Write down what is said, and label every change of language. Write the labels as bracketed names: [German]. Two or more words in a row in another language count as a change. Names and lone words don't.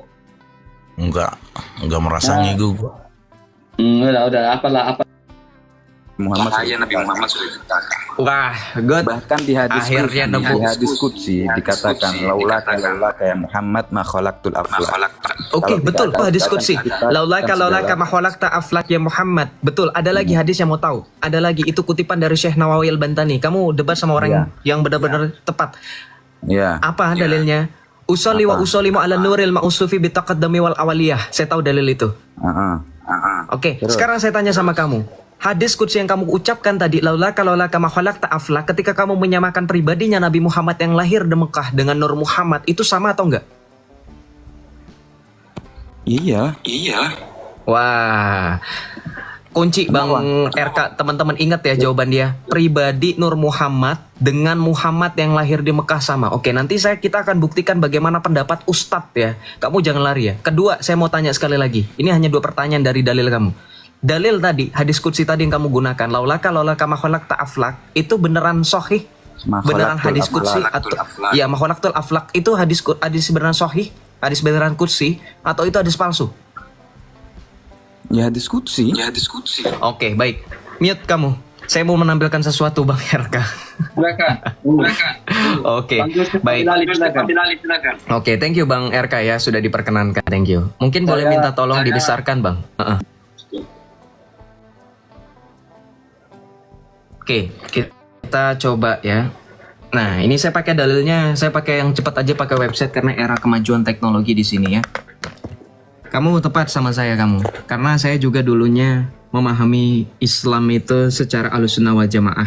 [Indonesian] Enggak merasa ngigo gue. Udah, apa? Nabi Muhammad sudah dikatakan. Wah, God. Bahkan di hadis qudsi dikatakan [Arabic] لولاك يا محمد ما خلقت الأفلاك. [Indonesian] Oke, betul. Hadis qudsi. [Arabic] لولاك ما خلقت الأفلاك يا محمد. Betul. [Indonesian] Ada lagi hadis yang mau tahu. Ada lagi, itu kutipan dari Syekh Nawawi Al-Bantani. Kamu debat sama orang yang benar-benar tepat. Ya. Apa dalilnya? [Arabic] أصلي وأسلم على النور الموصوف بالتقدم والأولية. [Indonesian] Saya tahu dalil itu. Oke, sekarang saya tanya sama kamu. Hadis qudsi yang kamu ucapkan tadi, [Arabic] لولاك ما خلقت الأفلاك, [Indonesian] ketika kamu menyamakan pribadinya Nabi Muhammad yang lahir di Mekah dengan Nur Muhammad, itu sama atau enggak? Iya. Wah. Kunci Bang RK, teman-teman ingat ya jawaban dia. Pribadi Nur Muhammad dengan Muhammad yang lahir di Mekah sama. Oke, nanti kita akan buktikan bagaimana pendapat Ustadz ya. Kamu jangan lari ya. Kedua, saya mau tanya sekali lagi. Ini hanya 2 pertanyaan dari dalil kamu. Dalil tadi, hadis qudsi tadi yang kamu gunakan, [Arabic] لولاك ما خلقت الأفلاك, [Indonesian] itu beneran sahih? Beneran hadis qudsi atau [Arabic] يا ما خلقت الأفلاك [Indonesian] itu hadis beneran sahih? Hadis beneran qudsi atau itu hadis palsu? Ya hadis qudsi. Oke, baik. Mute kamu. Saya mau menampilkan sesuatu Bang RK. Silakan. Oke, baik. Oke, [English] thank you [Indonesian] Bang RK ya sudah diperkenankan. [English] Thank you. [Indonesian] Mungkin boleh minta tolong dibesarkan Bang. Oke, kita coba ya. Nah, ini saya pakai dalilnya, saya pakai yang cepat aja, pakai website karena era kemajuan teknologi di sini ya. Kamu tepat sama saya kamu, karena saya juga dulunya memahami Islam itu secara Ahlussunnah wal Jamaah.